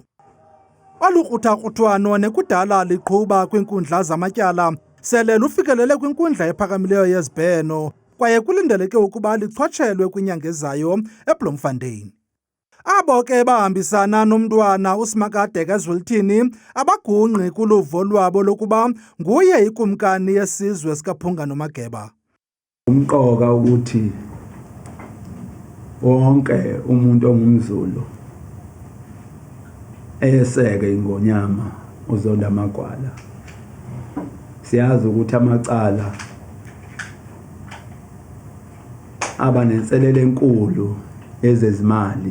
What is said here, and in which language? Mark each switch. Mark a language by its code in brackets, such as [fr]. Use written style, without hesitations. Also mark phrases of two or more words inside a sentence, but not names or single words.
[xh] Olukruthakrutwano nekudala liqhuba kwinkundla zamatyala sele lufikelele kwinkundla ephakamileyo yeZibheno kwaye kulindeleke ukuba lichotshelwe kwinyanga ezayo eBloemfontein. Abo ke bahambisana nomntwana uSimakade kaZwelithini abagungqi kuluvo lwabo lokuba nguye ikumkani yesizwe sikaPhunga noMageba. [zu] Umqoka ukuthi wonke umuntu ongumZulu eyeseke ingonyama uZonda Magwala. Siyazi ukuthi amacala aba nenselele enkulu ezezimali.